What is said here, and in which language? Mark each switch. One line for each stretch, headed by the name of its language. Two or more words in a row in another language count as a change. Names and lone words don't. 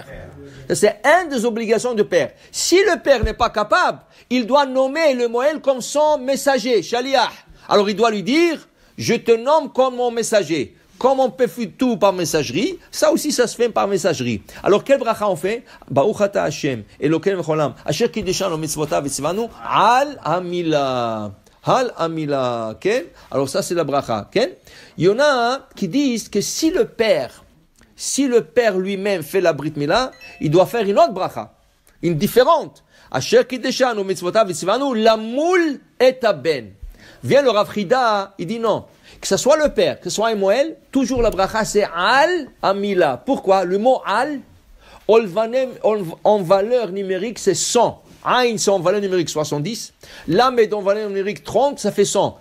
French: C'est une des obligations du père. Si le père n'est pas capable, il doit nommer le moël comme son messager, shaliach. Alors il doit lui dire, je te nomme comme mon messager. Comme on peut faire tout par messagerie, ça aussi ça se fait par messagerie. Alors quel bracha on fait?
Hebrew: ברוך אתה השם, אלוקינו העולם, אשר קידשנו מצוותיו וציוונו, על המילה. על המילה, okay?
French: Alors ça c'est la bracha, okay? Il y en a qui disent que si le père lui-même fait la
Hebrew: ברית מילה,
French: il doit faire une autre bracha, une différente.
Hebrew: אשר קידשנו מצוותיו וציוונו, למול את הבן.
French: Vient le Rav Chida, il dit non, que ce soit le père, que ce soit un moël, toujours la bracha c'est
Hebrew: על המילה.
French: Pourquoi? Le mot al, en valeur numérique c'est 100. Aïn, c'est en valeur numérique 70. Lam est en valeur numérique 30, ça fait 100.